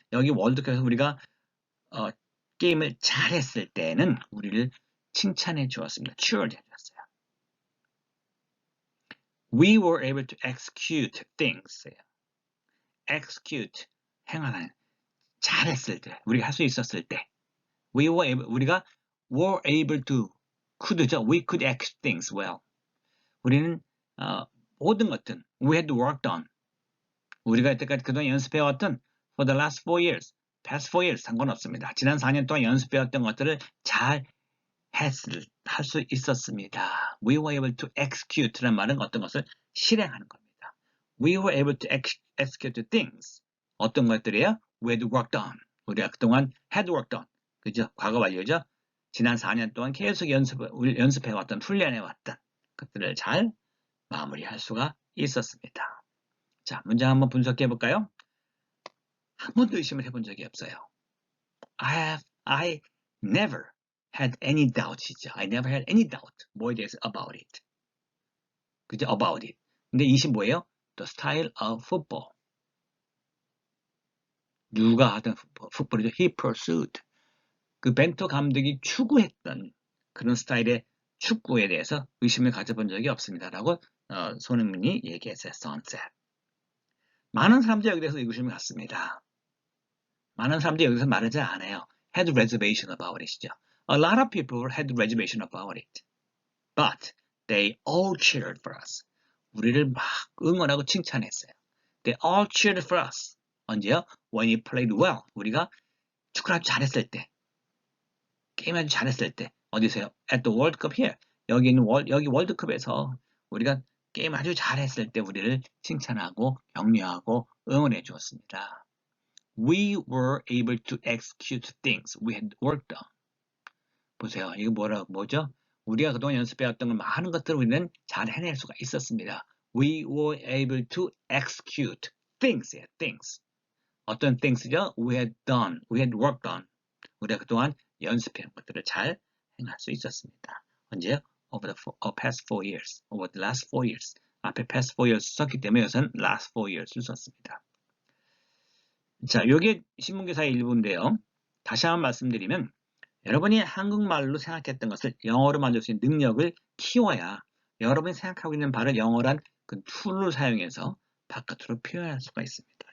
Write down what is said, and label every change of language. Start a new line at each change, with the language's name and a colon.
Korean: 여기 월드컵에서 우리가 게임을 잘했을 때는 우리를 칭찬해 주었습니다. cheered 해줬어요.
English: We were able to execute things.
Korean: execute, 행하는. 잘했을 때, 우리가 할 수 있었을 때. 우리가 were able to, could죠.
English: We could execute things well.
Korean: 우리는 모든 것들,
English: we had worked on.
Korean: 우리가 이때까지 그동안 연습해왔던
English: for the last 4 years, past 4 years
Korean: 상관없습니다. 지난 4년 동안 연습해왔던 것들을 잘 할 수 있었습니다.
English: We were able to
Korean: execute라는 말은 어떤 것을 실행하는 겁니다.
English: We were able to execute things.
Korean: 어떤 것들이에요?
English: We had worked on.
Korean: 우리가 그동안 had worked on. 그죠? 과거 완료죠? 지난 4년 동안 계속 연습해왔던, 훈련해왔던 것들을 잘 마무리할 수가 있었습니다. 자, 문장 한번 분석해 볼까요? 한 번도 의심을 해본 적이 없어요.
English: I never had any doubt이죠. I never had any doubt.
Korean: 뭐에 대해서
English: about it. 그죠? about it.
Korean: 근데 이시 뭐예요?
English: The style of football.
Korean: 누가 하던 풋볼이죠.
English: He pursued.
Korean: 그 벤투 감독이 추구했던 그런 스타일의 축구에 대해서 의심을 가져본 적이 없습니다라고 손흥민이 얘기했어요. sunset. 많은 사람들이 여기 대해서 의구심을 갖습니다. 많은 사람들이 여기서 말을 잘 안 해요.
English: had reservation about it이죠. A lot of people had reservation about it. But they all cheered for us.
Korean: 우리를 막 응원하고 칭찬했어요.
English: They all cheered for us. 언제요? When we played well.
Korean: 우리가 축구를 아주 잘했을 때. 게임 아주 잘했을 때. 어디서요?
English: At the World Cup here.
Korean: 여기 월드컵에서 우리가 게임 아주 잘했을 때 우리를 칭찬하고 격려하고 응원해 주었습니다.
English: We were able to execute things we had worked on.
Korean: 보세요. 이거 뭐죠? 우리가 그동안 연습해왔던 걸 많은 것들을 우리는 잘 해낼 수가 있었습니다.
English: We were able to execute things. things. 어떤 things죠? We had done, we had worked on.
Korean: 우리가 그동안 연습해온 것들을 잘 행할 수 있었습니다. 언제요?
English: Over the past 4 years. Over the last 4 years.
Korean: 앞에 past 4 years 썼기 때문에 여기서는 last 4 years를 썼습니다. 자, 이게 신문기사의 일부인데요. 다시 한번 말씀드리면 여러분이 한국말로 생각했던 것을 영어로 만들 수 있는 능력을 키워야 여러분이 생각하고 있는 바를 영어란 그 툴을 사용해서 바깥으로 표현할 수가 있습니다.